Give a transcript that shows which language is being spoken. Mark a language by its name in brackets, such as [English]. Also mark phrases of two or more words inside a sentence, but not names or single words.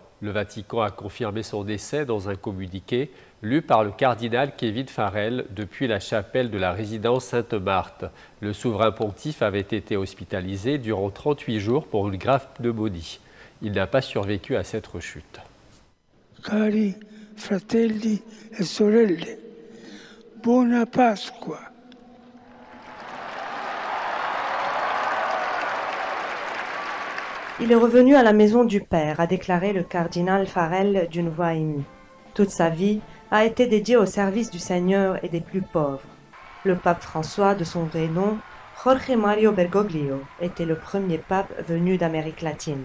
[French] Le Vatican a confirmé son décès dans un communiqué lu par le cardinal Kevin Farrell depuis la chapelle de la résidence Sainte-Marthe. Le souverain pontife avait été hospitalisé durant 38 jours pour une grave pneumonie. Il n'a pas survécu à cette rechute. [Italian] Cari fratelli e sorelle, buona Pasqua. [French] Il est revenu à la maison du Père, a déclaré le cardinal Farrell d'une voix émue. Toute sa vie a été dédiée au service du Seigneur et des plus pauvres. Le pape François, de son vrai nom, Jorge Mario Bergoglio, était le premier pape venu d'Amérique latine.